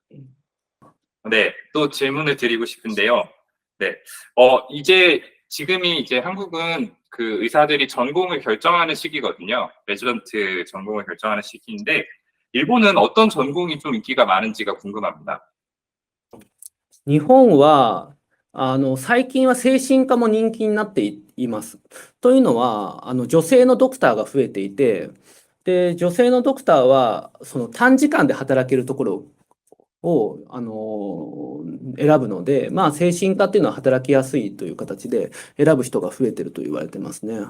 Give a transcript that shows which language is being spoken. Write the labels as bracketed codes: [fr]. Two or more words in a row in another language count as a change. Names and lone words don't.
[ko] 네, 또 질문을 드리고 싶은데요. 네, 지금이 이제 한국은 그 의사들이 전공을 결정하는 시기거든요. 레지던트 전공을 결정하는 시기인데 일본은 어떤 전공이 좀 인기가 많은지가 궁금합니다. [ja] 日本は最近は精神科も人気になっています。というのは女性のドクターが増えていて、で女性のドクターはその短時間で働けるところを、選ぶので、まあ、精神科っていうのは働きやすいという形で選ぶ人が増えてると言われてますね。